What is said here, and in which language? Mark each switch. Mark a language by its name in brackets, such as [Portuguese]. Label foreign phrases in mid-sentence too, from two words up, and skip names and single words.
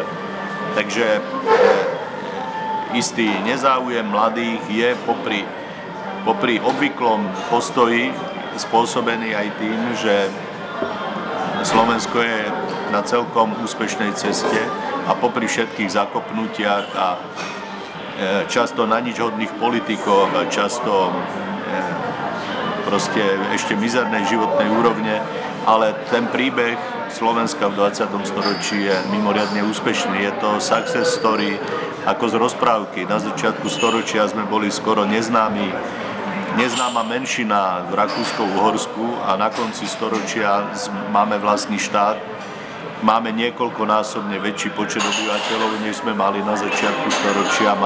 [Slovak] Takže istý nezáujem mladých je popri obvyklom postoji spôsobený aj tým, že Slovensko je na celkom úspešnej ceste a popri všetkých zakopnutiach a často na nič hodných politikov a často proste ešte mizernej životnej úrovne, ale ten príbeh Slovenska v 20. storočí je mimoriadne úspešný. Je to [English] success story [Slovak] ako z rozprávky. Na začiatku storočia sme boli skoro neznáma menšina v Rakúsko-Uhorsku a na konci storočia máme vlastný štát. Máme niekoľkonásobne väčší počet obyvateľov, než sme mali na začiatku storočia.